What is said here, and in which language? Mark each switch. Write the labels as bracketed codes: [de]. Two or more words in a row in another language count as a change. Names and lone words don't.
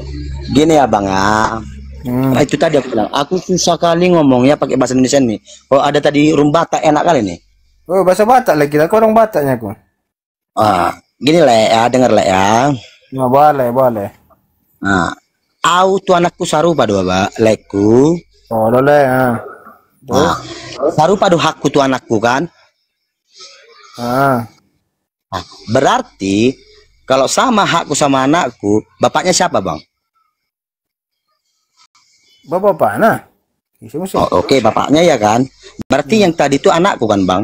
[id] Gini ya bang ya, Nah, itu tadi aku bilang, aku susah kali ngomongnya pakai bahasa Indonesia nih. Kalau ada tadi Rumbata enak kali nih. Oh, bahasa Batak lagi. Aku orang Bataknya aku. Gini lah ya, denger lah ya. Nah, boleh, boleh. Nah, [bbc] au tu anakku sarupa do ba, leku. [id] Oh, boleh. Nah, [bbc] sarupa do hakku tu anakku kan. [id] Nah, berarti kalau sama hakku sama anakku, bapaknya siapa bang? Bapak nah. Oh, oke, bapaknya ya kan. Berarti yang tadi itu anakku kan bang.